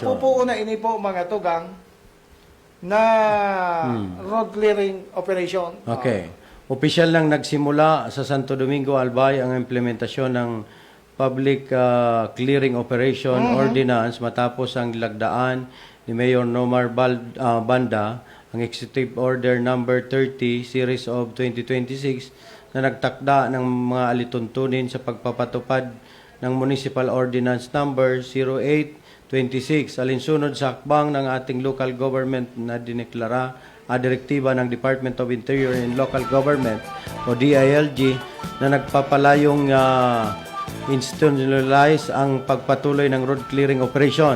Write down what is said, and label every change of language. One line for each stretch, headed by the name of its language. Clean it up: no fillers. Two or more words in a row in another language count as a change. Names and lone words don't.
Bikol: magpupuo na ini po mga tugang na
English: road clearing operation.
Filipino: Okay. Opisyal nang nagsimula sa Santo Domingo, Albay ang implementasyon ng Public Clearing Operation Ordinance matapos ang lagdaan ni Mayor Nomar Banda ang Executive Order Number 30 Series of 2026 na nagtakda ng mga alituntunin sa pagpapatupad ng Municipal Ordinance Number 0826 alinsunod sa hakbang ng ating
English: local government
Filipino: na dineklara direktiba ng Department of Interior and Local Government o DILG na nagpapalayong institutionalize ang pagpatuloy ng
English: road clearing operation.